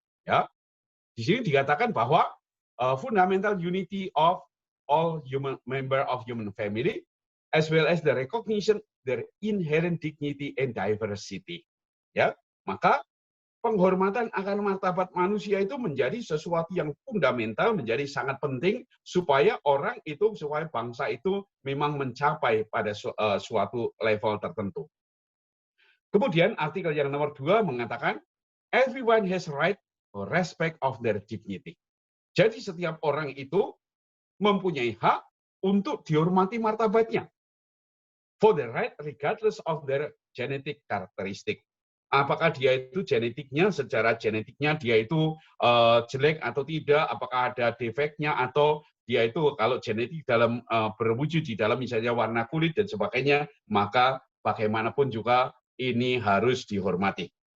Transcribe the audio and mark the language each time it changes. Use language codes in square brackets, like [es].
[en] Ya, di sini dikatakan bahwa fundamental unity of all human member of human family, as well as the recognition their inherent dignity and diversity. [id] Ya, maka penghormatan akan martabat manusia itu menjadi sesuatu yang fundamental, menjadi sangat penting supaya orang itu, supaya bangsa itu memang mencapai pada suatu level tertentu. [en] Kemudian artikel yang nomor 2 mengatakan, everyone has right to respect of their dignity. [id] Jadi setiap orang itu mempunyai hak untuk dihormati martabatnya. [en] For the right regardless of their genetic characteristic. [id] Apakah dia itu secara genetiknya dia itu jelek atau tidak, apakah ada defeknya atau dia itu kalau genetik dalam berwujud di dalam misalnya warna kulit dan sebagainya, maka bagaimanapun juga ini harus dihormati.